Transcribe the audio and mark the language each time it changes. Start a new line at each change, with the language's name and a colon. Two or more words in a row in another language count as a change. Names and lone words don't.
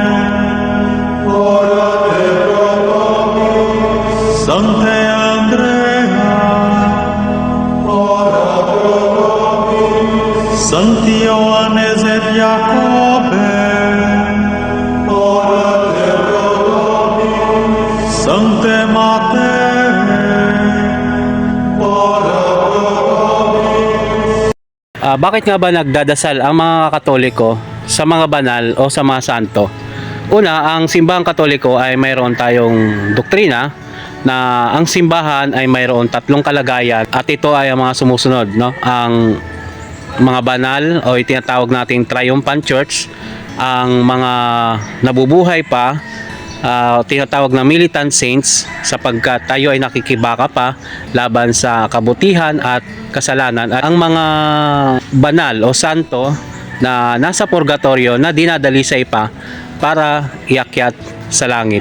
Latin: ora pro nobis, Sancte Andrea, ora pro nobis, Sancti Ioannes et Jacobe, ora pro nobis, Sancte Matei, ora pro nobis.
Filipino: Bakit nga ba nagdadasal ang mga Katoliko sa mga banal o sa mga santo? Una, ang simbahang Katoliko ay mayroon tayong doktrina na ang simbahan ay mayroon tatlong kalagayan at ito ay ang mga sumusunod, no? Ang mga banal o itinatawag nating
English: triumphant church,
Filipino: ang mga nabubuhay pa, tinatawag na
English: militant saints
Filipino: sapagkat tayo ay nakikibaka pa laban sa kabutihan at kasalanan, at ang mga banal o santo na nasa purgatorio na dinadalisay pa para iakyat sa langit.